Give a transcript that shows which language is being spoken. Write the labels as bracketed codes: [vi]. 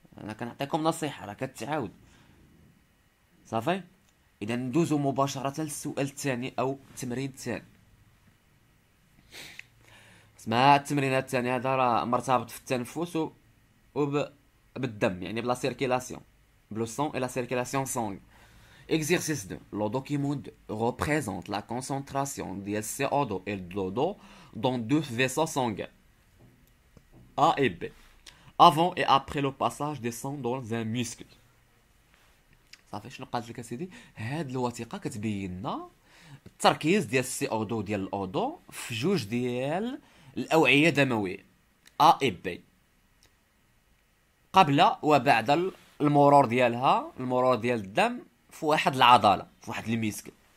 [ar] انا كنعطيكم نصيحه راه كتعاود. صافي اذا ندوزو مباشره للسؤال الثاني او التمرين الثاني. اسمع التمرين الثاني هذا راه مرتبط في التنفس وبالدم، يعني [fr] بلا سيركيلاسيون بلو سون اي لا سيركيلاسيون سونغ. Exercice 2. Le document 2 représente la concentration de CO2 et d'eau dans deux vaisseaux sanguins A et B avant et après le passage des sang dans un muscle. [ar] صافي شنو قالت لك اسيدي؟ هاد الوثيقه كتبين لنا التركيز ديال السي او 2 ديال الاودو في جوج ديال الاوعيه دمويه ا اي بي قبل وبعد المرور ديالها، المرور ديال الدم في واحد العضله في واحد الميسكل.